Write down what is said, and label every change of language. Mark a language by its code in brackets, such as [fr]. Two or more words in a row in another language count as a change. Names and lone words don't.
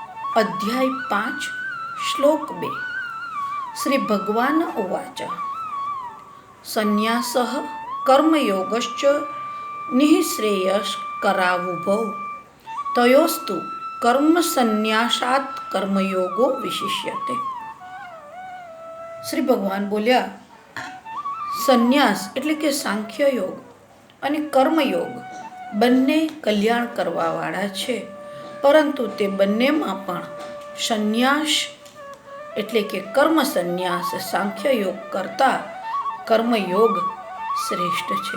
[sa] अध्याय 5 श्लोक 2 श्री भगवान उवाच संन्यासः कर्मयोगश्च निःश्रेयस्करावुभौ तयोस्तु कर्मसन्न्यासात् कर्मयोगो विशिष्यते। [gu] શ્રી ભગવાન બોલ્યા, સંન્યાસ એટલે કે સાંખ્ય યોગ અને કર્મયોગ બંને કલ્યાણ કરવાવાળા છે, પરંતુ તે બંનેમાં પણ સંન્યાસ એટલે કે કર્મ સંન્યાસ સાંખ્ય યોગ કરતાં કર્મયોગ શ્રેષ્ઠ છે.